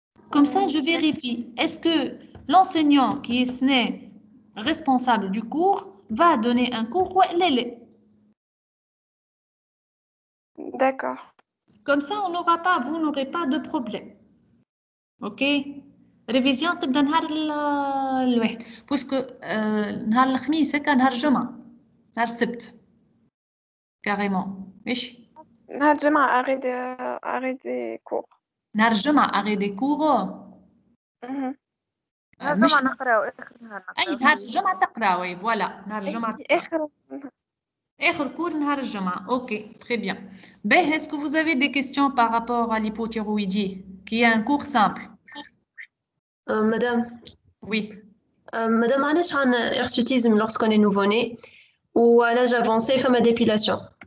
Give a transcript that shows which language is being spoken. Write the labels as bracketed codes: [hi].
[fr] Comme ça, je vérifie. Est-ce que l'enseignant qui est responsable du cours va donner un cours ou l'élève? D'accord. Comme ça, vous n'aurez pas de problème. Ok? [ar] Révision تبدا نهار الواحد puisque نهار الخميس هكا نهار الجمعة نهار السبت carrément ماشي نهار الجمعة [fr] arrêt des cours. [ar] نهار الجمعة [fr] arrêt des cours. [ar] نهار الجمعة نقراو آخر نهار أي نهار الجمعة تقراوي فوالا نهار الجمعة آخر كور نهار الجمعة. [fr] Ok, très bien. Ben, est-ce que vous avez des questions par rapport à l'hypothyroïdie qui est un cours simple? Madame. Oui. Madame, [ar] علاش عن [fr] hirsutisme lorsqu'on est nouveau-né ou à l'âge avancé fait ma dépilation?